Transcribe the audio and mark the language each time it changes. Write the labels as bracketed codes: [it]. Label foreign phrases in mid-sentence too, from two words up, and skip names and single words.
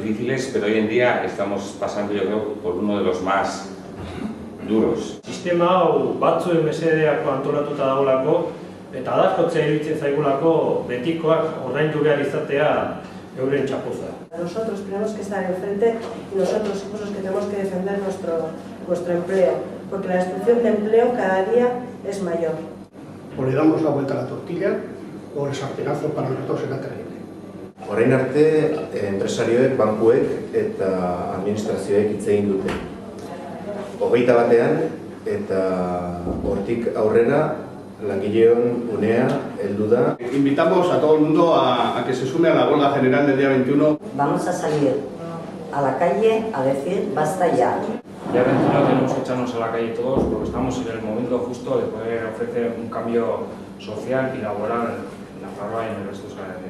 [es] difíciles, pero hoy en día estamos pasando, yo creo, por uno de los más duros. [eu] Sistema hau batzuen mesedeak antolatuta dagoelako, eta adarkotzea iruditzen zaigulako betikoak ordaindu behar izatea euren txapuza. [es] Nosotros tenemos que estar enfrente y nosotros somos los que tenemos que defender nuestro empleo, porque la destrucción de empleo cada día es mayor. O le damos la vuelta a la tortilla o el sartenazo para nosotros será terrible. [eu] Orain arte, enpresarioek, bankuek eta administrazioek hitz egin dute. 21ean eta hortik aurrera langileon unea heldu da. [es] Invitamos a todo el mundo a que se sume a la huelga general del día 21. Vamos a salir a la calle a decir basta ya. Ya 21 tenemos que echarnos a la calle todos porque estamos en el momento justo de poder ofrecer un cambio social y laboral en la Nafarroa y en el resto de Euskal Herria.